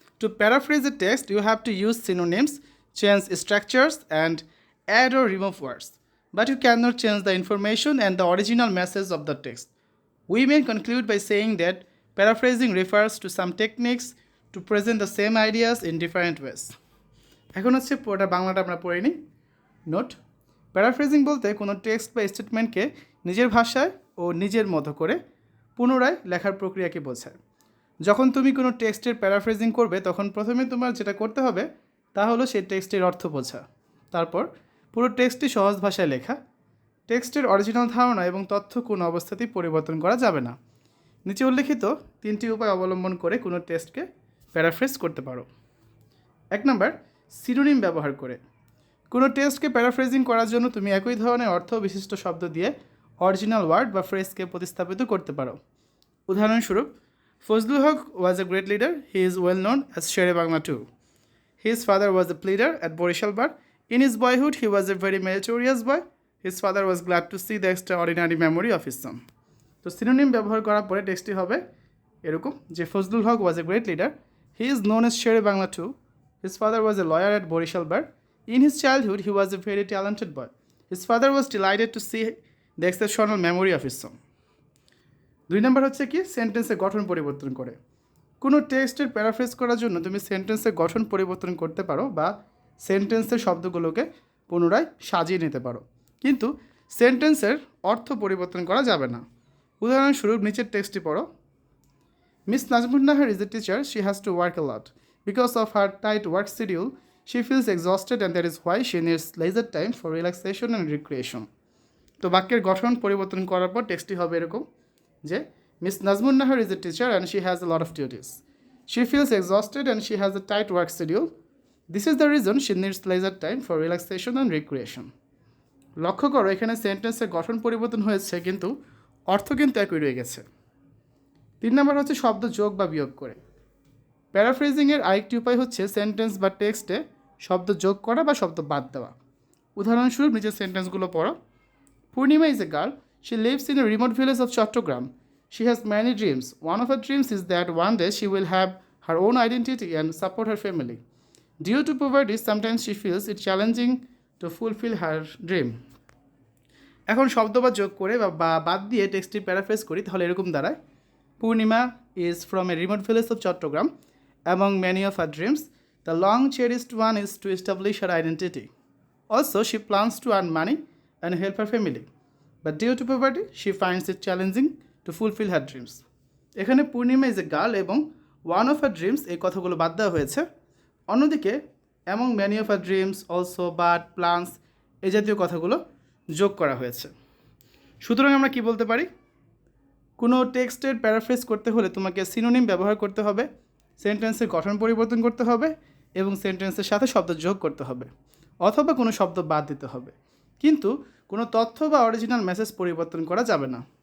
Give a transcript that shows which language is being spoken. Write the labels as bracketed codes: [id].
[en] To paraphrase a text, you have to use synonyms, change structures, and add or remove words. But you cannot change the information and the original message of the text. We may conclude by saying that paraphrasing refers to some techniques to present the same ideas in different ways. [bn] এখন হচ্ছে পুরোটা বাংলাটা আমরা পড়ে নিই। Note: paraphrasing বলতে কোনো text বা স্টেটমেন্টকে নিজের ভাষায় ও নিজের মতো করে পুনরায় লেখার প্রক্রিয়াকে বোঝায়। যখন তুমি কোনো টেক্সটের প্যারাফ্রেজিং করবে তখন প্রথমে তোমার যেটা করতে হবে তা হলো সেই টেক্সটের অর্থ বোঝা, তারপর পুরো টেক্সটটি সহজ ভাষায় লেখা। টেক্সটের অরিজিনাল ধারণা এবং তথ্য কোনো অবস্থাতেই পরিবর্তন করা যাবে না। নিচে উল্লেখিত 3টি উপায় অবলম্বন করে কোনো টেক্সটকে প্যারাফ্রেজ করতে পারো। 1 নম্বর, সিনোনিম ব্যবহার করে। কোনো টেক্সটকে প্যারাফ্রেজিং করার জন্য তুমি একই ধরনের অর্থ বিশিষ্ট শব্দ দিয়ে অরিজিনাল ওয়ার্ড বা ফ্রেজকে প্রতিস্থাপিত করতে পারো। উদাহরণস্বরূপ, [en] Fazlul Huq was a great leader, he is well known as Shere Bangla too. His father was a pleader at Borishal Bar. In his boyhood, he was a very meritorious boy. His father was glad to see the extraordinary memory of his son. [bn] তো synonym ব্যবহার করার পরে টেক্সটটি হবে এরকম যে [en] Fazlul Huq was a great leader, he is known as Shere Bangla too, his father was a lawyer at Barishal bar, in his childhood he was a very talented boy, his father was delighted to see the exceptional memory of his son. [bn] 2 নম্বর হচ্ছে কি সেন্টেন্সের গঠন পরিবর্তন করে। কোনো টেক্সটের paraphrase করার জন্য তুমি সেন্টেন্সের গঠন পরিবর্তন করতে পারো বা সেন্টেন্সের শব্দগুলোকে পুনরায় সাজিয়ে নিতে পারো, কিন্তু সেন্টেন্সের অর্থ পরিবর্তন করা যাবে না। উদাহরণস্বরূপ নিচের টেক্সটটি পড়ো। [en] Miss Nazmunnahar is a teacher, she has to work a lot. Because of her tight work schedule, she feels exhausted and that is why she needs leisure time for relaxation and recreation. [bn] তো বাক্যের গঠন পরিবর্তন করার পর টেক্সটটি হবে এরকম যে [en] Miss Nazmunnahar is a teacher and she has a lot of duties. She feels exhausted and she has a tight work schedule. This is the reason she needs leisure time for relaxation and recreation. [bn] লক্ষ্য করো এখানে সেন্টেন্সের গঠন পরিবর্তন হয়েছে কিন্তু অর্থ কিন্তু একই রয়ে গেছে। 3 নম্বর হচ্ছে শব্দ যোগ বা বিয়োগ করে। প্যারাফ্রেজিংয়ের আরেকটি উপায় হচ্ছে সেন্টেন্স বা টেক্সটে শব্দ যোগ করা বা শব্দ বাদ দেওয়া। উদাহরণস্বরূপ নিচের সেন্টেন্সগুলো পড়ো। [en] Purnima is a girl. She lives in a remote village of Chattogram. She has many dreams. One of her dreams is that one day she will have her own identity and support her family. Due to poverty, sometimes she feels it challenging to fulfill her dream. [bn] এখন শব্দ বা যোগ করে বা বাদ দিয়ে টেক্সটটি paraphrase করি তাহলে এরকম দাঁড়ায়: পূর্ণিমা [en] is from a remote village of Chattogram. Among many of her dreams, the long cherished one is to establish her identity. Also, she plans to earn money and help her family. But due to poverty, she finds it challenging to fulfill her dreams. [bn] এখানে পূর্ণিমা [en] is a girl [bn] এবং [en] one of her dreams [bn] এই কথাগুলো বাদ দেওয়া হয়েছে। অন্যদিকে [en] among many of her dreams, [bn] also, but, plunge এই জাতীয় কথাগুলো যোগ করা হয়েছে। সুতরাং আমরা কি বলতে পারি? কোনো টেক্সটের প্যারাফ্রেজ করতে হলে তোমাকে সিনোনিম ব্যবহার করতে হবে, সেন্টেন্সের গঠন পরিবর্তন করতে হবে এবং সেন্টেন্সের সাথে শব্দ যোগ করতে হবে, অথবা কোনো শব্দ বাদ দিতে হবে, কিন্তু কোনো তথ্য বা অরিজিনাল মেসেজ পরিবর্তন করা যাবে না।